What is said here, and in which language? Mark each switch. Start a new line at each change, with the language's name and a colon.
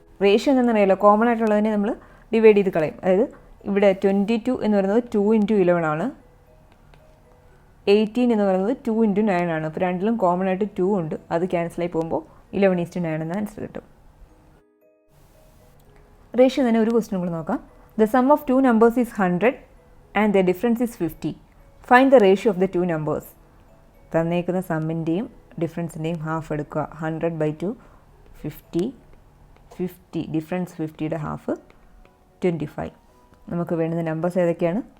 Malayalam: Ratio എന്താണെന്നറിയാലോ, common ആയിട്ടുള്ളതിനെ നമ്മൾ divide ചെയ്ത് കളയും. അതായത് ഇവിടെ 22 എന്ന് പറയുന്നത് 2 × 11 ആണ്. 18 എന്ന് പറയുന്നത് 2 × 9 ആണ്. അപ്പോൾ രണ്ടിലും കോമൺ ആയിട്ട് 2 ഉണ്ട്. അത് ക്യാൻസലായി പോകുമ്പോൾ 11:9 എന്ന ആൻസർ കിട്ടും. റേഷ്യോ തന്നെ ഒരു ക്വസ്റ്റ്യൻ കൂടി നോക്കാം.
English: The sum of two numbers is 100 and the difference is 50. Find the ratio of the two numbers.
Malayalam: തന്നേക്കുന്ന സമ്മിൻ്റെയും ഡിഫറൻസിൻ്റെയും half എടുക്കുക. 100/2 50, 50 ഡിഫറൻസ് 50യുടെ ഹാഫ് 25. നമുക്ക് വേണ്ടുന്ന നമ്പേഴ്സ് ഏതൊക്കെയാണ്?